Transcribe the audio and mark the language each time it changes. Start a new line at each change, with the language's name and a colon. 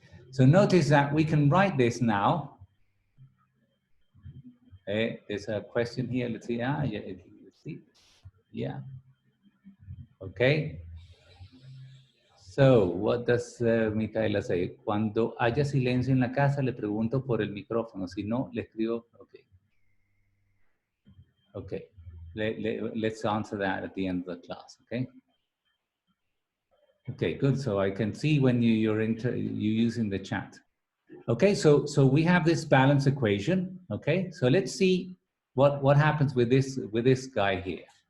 English: So notice that we can write this now. There's a question here, let's see, yeah, let's see, yeah. Okay, so what does Micaela say?
Spanish: Cuando haya silencio en la casa, le pregunto por el micrófono, si no, le escribo, okay.
English: Okay, let's answer that at the end of the class, okay? Okay, good. So I can see when you're using the chat. Okay, so we have this balance equation. Okay, so let's see what happens with this guy here.